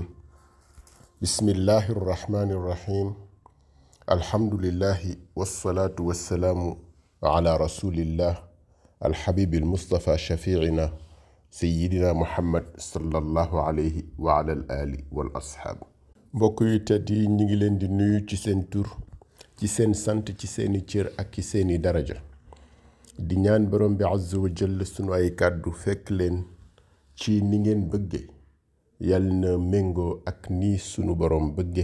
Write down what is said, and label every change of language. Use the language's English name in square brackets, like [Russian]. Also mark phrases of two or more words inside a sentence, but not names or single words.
[Arabic] بسم الله الرحمن الرحيم. الحمد لله والصلاة والسلام على رسول الله الحبيب المصطفى شفيعنا سيدنا محمد صلى الله عليه وعلى الآل والأصحاب. [Wolof] mbokk yu tedd yi ñu ngi leen di nuyu ci seen tur, ci seen sant, ci seeni cër ak ci seeni daraja. di ñaan borom bi [Arabic] عز وجل [Wolof] sunu ay kàddu fekk leen ci ni ngeen bëgge, yàlla na méngoo ak ni sunu borom bëgge.